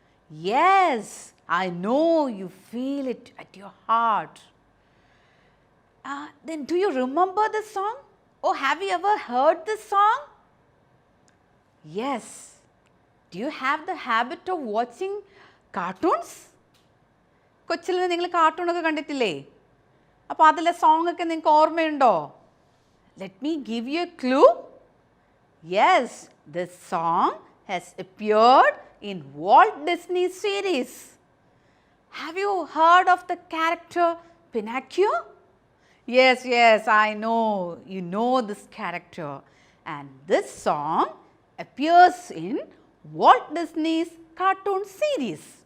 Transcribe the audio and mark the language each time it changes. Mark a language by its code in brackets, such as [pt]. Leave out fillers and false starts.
[en] Yes, I know you feel it at your heart. Then do you remember the song? Or have you ever heard this song? Yes. Do you have the habit of watching cartoons? [ml] കൊച്ചിൽ നിങ്ങൾ കാർട്ടൂണൊക്കെ കണ്ടിട്ടില്ലേ? അപ്പോൾ അതിലെ song ഒക്കെ നിങ്ങൾക്ക് ഓർമ്മയുണ്ടോ? [en] Let me give you a clue. Yes, this song has appeared in Walt Disney series. Have you heard of the character Pinocchio? Yes, I know. You know this character. And this song appears in Walt Disney's cartoon series.